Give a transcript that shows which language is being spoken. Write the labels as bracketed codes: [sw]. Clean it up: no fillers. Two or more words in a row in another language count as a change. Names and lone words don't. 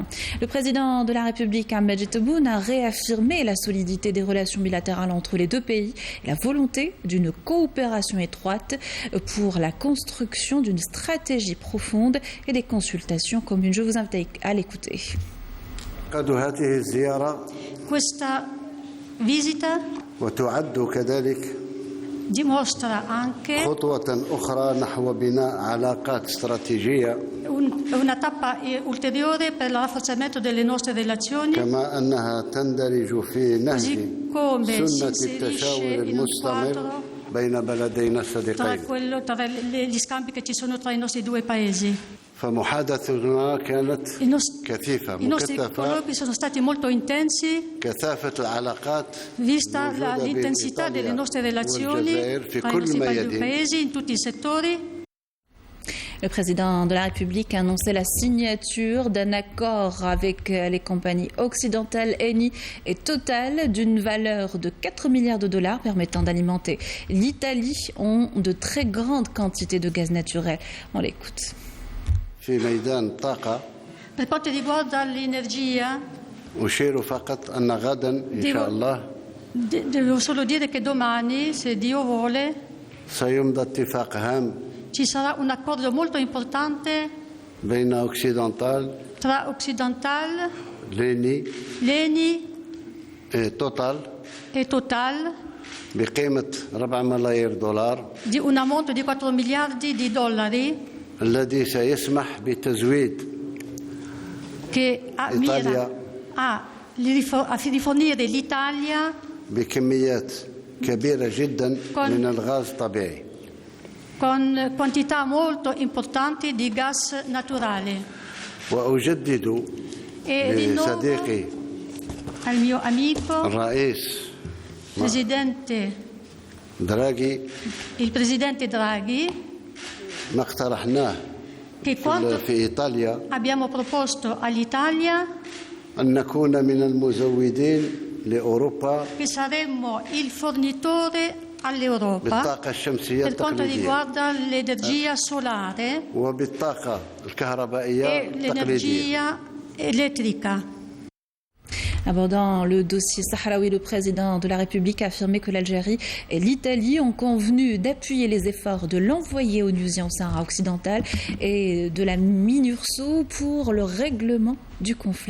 [fr] Le président de la République Ahmadji Tebboune a réaffirmé la solidité des relations bilatérales entre les deux pays et la volonté d'une coopération étroite pour la construction d'une stratégie profonde et des consultations communes. Je vous invite à l'écouter. [it] Questa visita dimostra anche una tappa ulteriore per il rafforzamento delle nostre relazioni, così come si inserisce in un quadro tra gli scambi che ci sono tra i nostri due paesi. I nostri colloqui sono stati molto intensi, vista l'intensità delle nostre relazioni tra i nostri due paesi in tutti i settori. [fr] Le président de la République a annoncé la signature d'un accord avec les compagnies occidentales Eni et Total d'une valeur de 4 milliards de dollars permettant d'alimenter l'Italie en de très grandes quantités de gaz naturel. On l'écoute. [it] Per quanto riguarda l'energia, devo solo dire che domani, se Dio vuole, ci sarà un accordo molto importante tra Occidental, l'Eni Total [ar] بقيمة 4 ملايير دولار [it] di un ammonto di 4 miliardi di dollari [ar] الذي سيسمح بتزويد [it] che mira a rifornire l'Italia [ar] بكميات كبيرة جدا من الغاز الطبيعي [it] con quantità molto importanti di gas naturale. [ar] وأجدد لصديقي [it] al mio amico [ar] الرئيس [it] il presidente Draghi [ar] ما اقترحناه في إيطاليا [it] abbiamo proposto all'Italia [ar] أن نكون من المزودين لأوروبا [it] che saremmo il fornitore all'Europa [ar] بالطاقة الشمسية [it] per quanto [ar] التقليدية [it] riguarda l'energia solare [ar] وبالطاقة الكهربائية [it] e l'energia elettrica. [fr] Abordant le dossier sahraoui, le président de la République a affirmé que l'Algérie et l'Italie ont convenu d'appuyer les efforts de l'envoyé onusien au Sahara occidental et de la MINURSO pour le règlement du conflit.